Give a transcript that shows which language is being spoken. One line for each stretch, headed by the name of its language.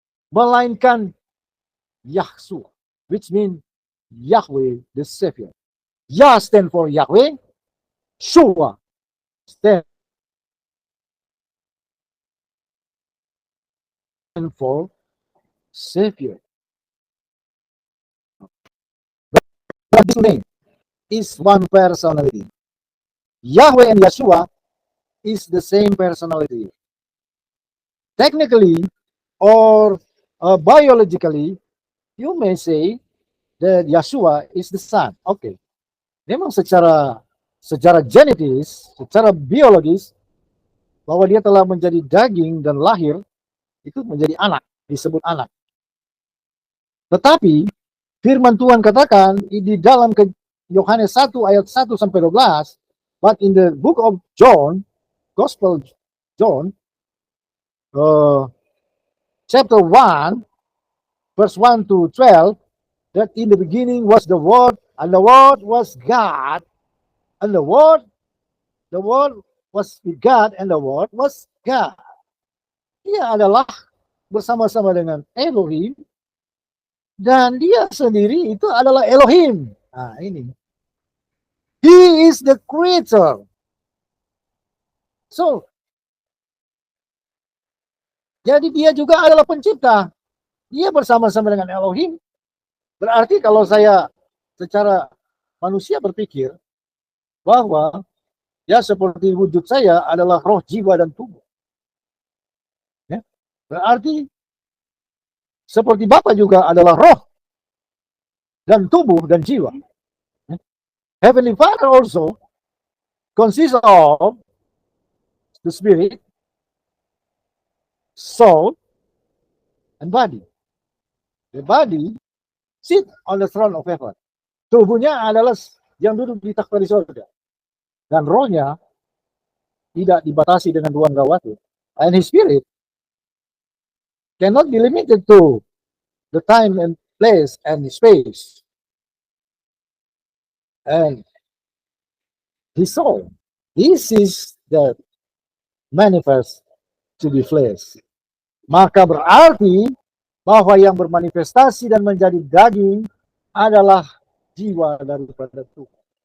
English: Melainkan Yahshua, which means Yahweh the Savior. Yah stand for Yahweh, Shua stand for Savior. But this name is one personality. Yahweh and Yeshua is the same personality. Technically or biologically, you may say that Yeshua is the Son. Okay.
Indonesian: Memang secara genetis, secara biologis, bahwa dia telah menjadi daging dan lahir, itu menjadi anak, disebut anak. Tetapi, firman Tuhan katakan, di dalam Yohanes 1 ayat 1 sampai 12,
English: but in the book of John, Gospel John, chapter 1, verse 1 to 12, that in the beginning was the Word, and the Word was God, and the Word was with God, and the Word was God.
Indonesian: Dia adalah bersama-sama dengan Elohim, dan dia sendiri itu adalah Elohim. Nah, ini.
English: He is the creator. So,
Indonesian: jadi dia juga adalah pencipta. Dia bersama-sama dengan Elohim. Berarti kalau saya secara manusia berpikir bahwa ya seperti wujud saya adalah roh, jiwa, dan tubuh. Ya. Berarti seperti Bapa juga adalah roh dan tubuh dan jiwa. Ya.
English: Heavenly Father also consists of the spirit, soul, and body. The body sit on the throne of heaven.
Indonesian: Tubuhnya adalah yang duduk di takhta di surga. Dan rohnya tidak dibatasi dengan ruang rawatib.
English: And his spirit cannot be limited to the time and place and space. And his soul, this is the manifest to be flesh.
Indonesian: Maka berarti bahwa yang bermanifestasi dan menjadi daging adalah jiwa daripada Tuhan.